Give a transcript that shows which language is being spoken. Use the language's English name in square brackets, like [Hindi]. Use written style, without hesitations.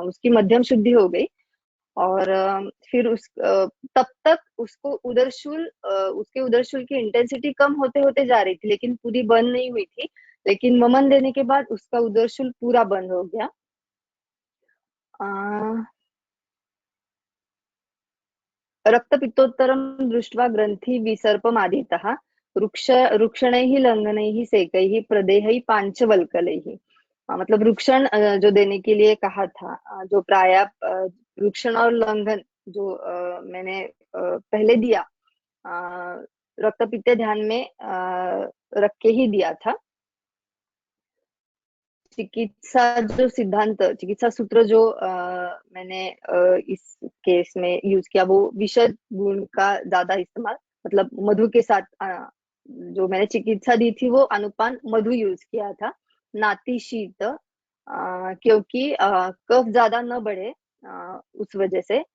[Hindi] उसकी मध्यम शुद्धि हो गई। और फिर तब तक उसको उसके उदरशूल की इंटेंसिटी कम होते होते जा रही थी, लेकिन पूरी बंद नहीं हुई थी। लेकिन वमन देने के बाद उसका उदरशूल पूरा बंद हो गया। [Sanskrit] रक्तपित्तोत्तरं दृष्ट्वा ग्रन्थि विसर्पमादितः रुक्षणैः लंघनैः सेकैः प्रदेहैः पांचवल्कलैः। [Hindi] मतलब रुक्षण जो देने के लिए कहा था, जो प्राय रुक्षण और लंघन जो मैंने पहले दिया, रक्तपित्त ध्यान में रख के ही दिया था। चिकित्सा जो सिद्धांत, चिकित्सा सूत्र जो मैंने इस केस में यूज किया वो विशद गुण का ज्यादा इस्तेमाल, मतलब मधु के साथ जो मैंने चिकित्सा दी थी वो अनुपान मधु यूज किया था, नाति शीत, क्योंकि कफ ज्यादा न बढ़े उस वजह से।